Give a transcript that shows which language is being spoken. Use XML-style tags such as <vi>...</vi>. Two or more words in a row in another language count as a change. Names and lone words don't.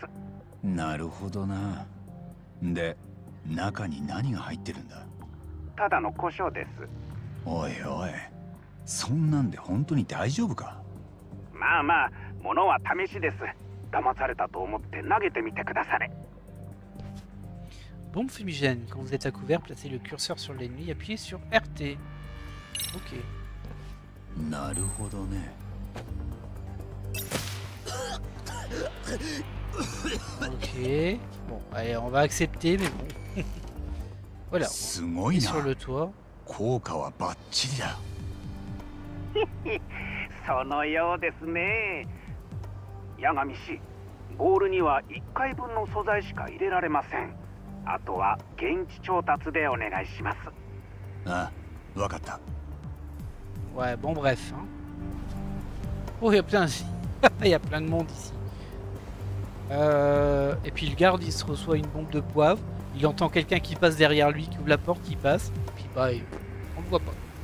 <ja>なるほどな。で、中に何が入ってるんだ。ただの胡椒です。おいおい、そんなんで本当に大丈夫か。まあまあ、ものは試しです。騙されたと思って投げてみてくだされ。</ja> <fr>Bombe fumigène. Quand vous êtes à couvert, placez le curseur sur l'ennemi et appuyez sur RT. Ok.</fr> <ja>なるほどね。</ja> <fr>Ok. Bon, allez, on va accepter, mais bon. Voilà. On est sur le toit.</fr> <ja>効果はバッチリだ。そのようですね。八神氏、ボールには1回分の素材しか入れられません。あとは現地調達でお願いします。ああ、わかった。</ja> <fr>Ouais, bon bref. Hein. Oh, il y a plein, il y a plein de monde ici. Et puis le garde, il se reçoit une bombe de poivre. Il entend quelqu'un qui passe derrière lui, qui ouvre la porte, qui passe. Et puis bah, on le voit pas.</fr>